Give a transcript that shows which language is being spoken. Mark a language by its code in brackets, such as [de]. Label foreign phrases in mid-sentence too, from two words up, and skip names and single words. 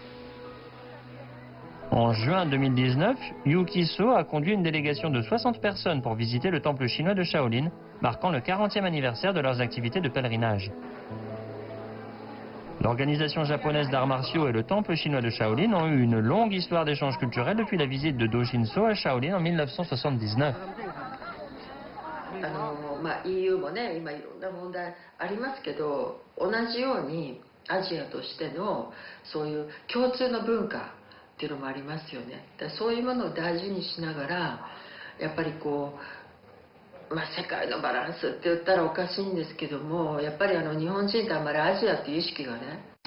[fr] En juin 2019, Yuki-so a conduit une délégation de 60 personnes pour visiter le temple chinois de Shaolin, marquant le 40e anniversaire de leurs activités de pèlerinage. L'organisation japonaise d'arts martiaux et le temple chinois de Shaolin ont eu une longue histoire d'échanges culturels depuis la visite de Do Shin-so à Shaolin en 1979. [ja] EU もね、今いろんな問題ありますけど、同じようにアジアとしてのそういう共通の文化っっていうのもありますよね。だからそういうものを大事にしながらやっぱりこう、まあ、世界のバランスって言ったらおかしいんですけども、やっぱり日本人ってあんまりアジアっていう意識がね。